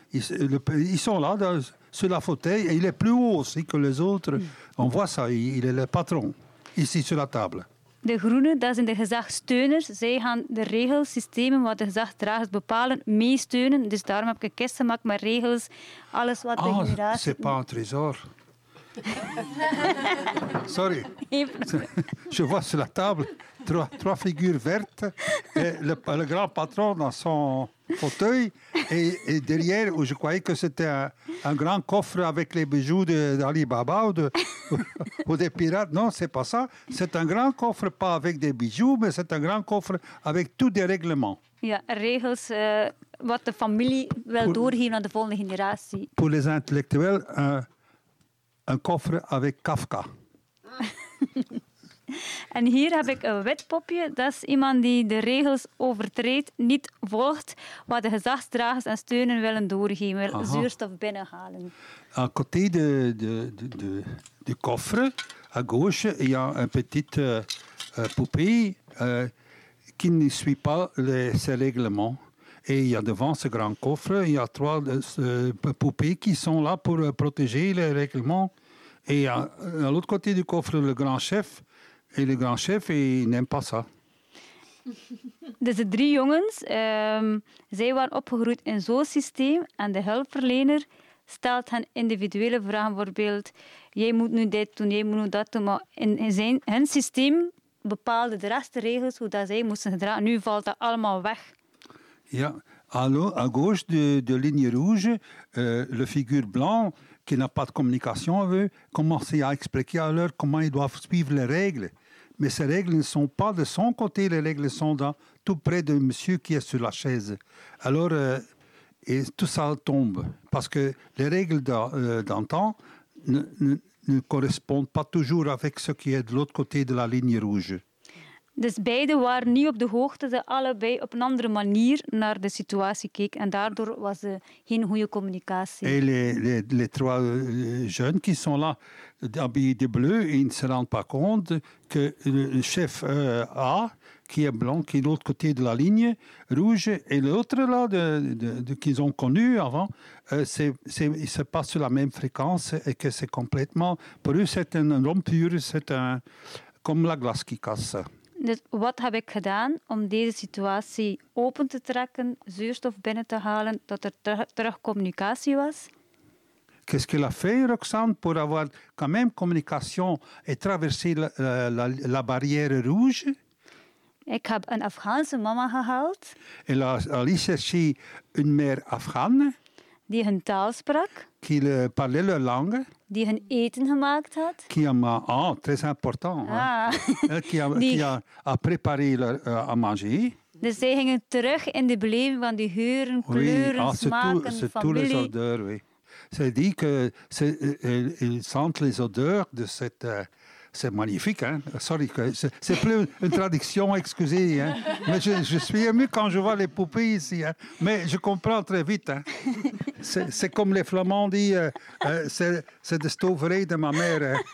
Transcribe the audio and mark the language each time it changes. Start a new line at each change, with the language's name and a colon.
French: Ils sont là, sur la fauteuil, et il est plus haut aussi que les autres. Mmh. On voit ça, il est le patron, ici, sur la table.
Dutch: De groenen, dat zijn de gezagsteuners. Zij gaan de regelsystemen wat de gezagsdragers bepalen, meesteunen. Dus daarom heb ik een kist gemaakt met regels. Alles wat de generatie...
French: Ah, c'est pas un trésor. Sorry. Je vois sur la table trois figures vertes. Et le grand patron dans son fauteuil. Et derrière, où je croyais que c'était un grand coffre avec les bijoux d'Ali Baba ou des pirates. Non, c'est pas ça. C'est un grand coffre, pas avec des bijoux, mais c'est un grand coffre avec tous des règlements.
Dutch: Ja, regels wat de familie wil doorgeven aan de volgende generatie.
French: Pour les intellectuels, un coffre avec Kafka.
Dutch: En hier heb ik een wit popje. Dat is iemand die de regels overtreedt, niet volgt wat de gezagsdragers en steunen willen doorgeven, wil zuurstof binnenhalen.
French: À côté de coffre, à gauche, il y a une petite poupée qui ne suit pas ses règlements. Et il y a devant ce grand coffre, il y a trois poupées qui sont là pour protéger les règlements. Et à l'autre côté du coffre, le grand chef. Et le grand chef, il n'aime pas ça.
Dutch: Dus de drie jongens, zij waren opgegroeid in zo'n systeem. En de hulpverlener stelt hen individuele vragen. Bijvoorbeeld, jij moet nu dit doen, jij moet nu dat doen. Maar in hun systeem bepaalde de rest de regels hoe dat zij moesten gedragen. Nu valt dat allemaal weg.
French: Ja, à gauche de ligne rouge, le figure blanc... qui n'a pas de communication avec eux, commencer à expliquer à leur comment ils doivent suivre les règles. Mais ces règles ne sont pas de son côté, les règles sont tout près du monsieur qui est sur la chaise. Alors, et tout ça tombe, parce que les règles d'antan ne correspondent pas toujours avec ce qui est de l'autre côté de la ligne rouge.
Dutch: Dus beide waren niet op de hoogte, ze allebei op een andere manier naar de situatie keken. En daardoor was er geen goede communicatie.
French: En les trois jeunes qui sont là, habillés de bleu, ils ne se rendent pas compte que le chef A, qui est blanc, qui est de l'autre côté de la ligne rouge, et l'autre là, qu'ils ont connu avant, c'est pas sur la même fréquence et que c'est complètement... Pour eux, c'est une rompure, c'est comme la glace qui casse.
Dutch: Dus wat heb ik gedaan om deze situatie open te trekken, zuurstof binnen te halen, dat er terug communicatie was?
French: Qu'est-ce qu'elle a fait, Roxane, pour avoir quand même communication et traverser la barrière rouge?
Dutch: Ik heb een Afghaanse mama gehaald.
French: Elle a allé chercher une mère afghane.
Dutch: Die hun taal sprak.
French: Qui parlait leur langue.
Dutch: Die hun eten gemaakt had.
French: Qui a très important. Ah. Hein. Qui a préparé à manger.
Dutch: Dus zij gingen terug in de beleving van die geuren,
French: oui.
Dutch: Kleuren, smaken,
French: c'est
Dutch: familie.
French: C'est tous les odeurs, oui. Ça dit qu'ils sentent les odeurs de cette, C'est magnifique, hein. Sorry, c'est plus une traduction, excusez. Hein. Mais je suis ému quand je vois les poupées ici. Hein. Mais je comprends très vite. Hein. C'est comme les Flamands disent, c'est de stoverie de ma mère.